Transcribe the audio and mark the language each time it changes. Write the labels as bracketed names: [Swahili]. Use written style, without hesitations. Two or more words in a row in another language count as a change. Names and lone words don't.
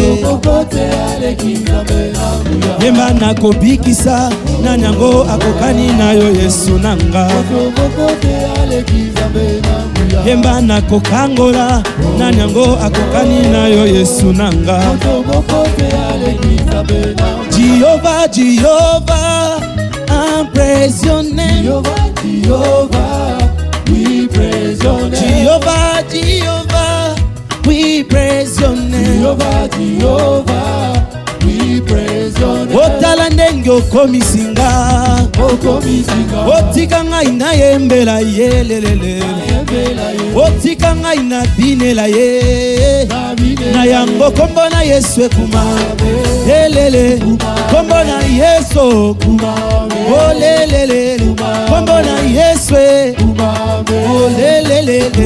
[Lingala] yemba nakobikisa nani yango akokani na yo Yesu nanga yemba nakokangola nani yango akokani na yo Yesu nanga Jehovah, Jehovah, [English] I praise your name. Jehovah, we praise your name. Jehovah, Jehovah, we praise your name. Jehovah, Jehovah, we praise your name. [Lingala] Otala ndenge okomisinga, otika ngai na yembela yelelele, otika ngai na binela ye, na yango kombo na Yesu ekuma, lelele, kombo na Yesu kuma, oh lelele, kombo na Yesu, oh lelele.